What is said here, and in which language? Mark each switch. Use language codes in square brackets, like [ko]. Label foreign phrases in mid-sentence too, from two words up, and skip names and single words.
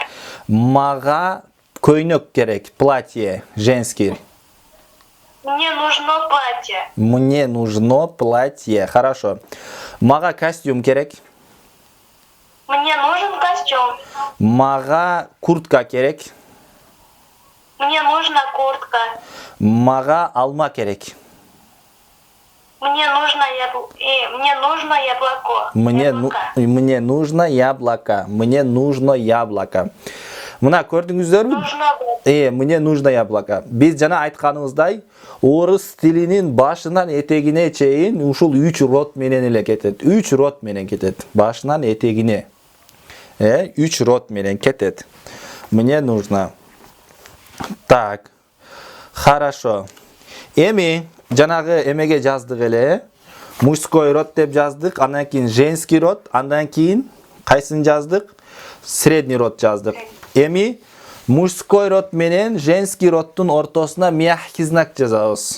[ky] Мага көйнөк керек, [ru] платье, женский. Мне нужно платье. Мне нужно платье. Хорошо. [ky] Мага костюм керек. [ru] Мне нужен костюм. [ky] Мага куртка керек. [ru] Мне нужна куртка. [ky] Мага алма керек. [ru] Мне нужно яблоко. Мне нужно яблоко. Мне нужно яблоко. [ky] Мына көрдүңүздөрбү? [ru] Мне нужно яблоко. [ky] Биз жана айтканыбыздай, орус тилинин башынан этегине чейин ушул 3 род менен эле кетет. 3 род менен кетет. Башынан этегине. 3 род менен кетет. [ru] Мне нужно. Так. Хорошо. [ky] Эми жанагы эмеге жаздык эле. [ru] Мужской род [ky] деп жаздык, андан кийин [ru] женский род, [ky] андан кийин кайсын жаздык? [ru] Средний род жаздык. [ky] Эми [ru] мужской род [ky] менен [ru] женский роддун [ky] ортосуна [ru] мягкий знак [ky] жазабыз.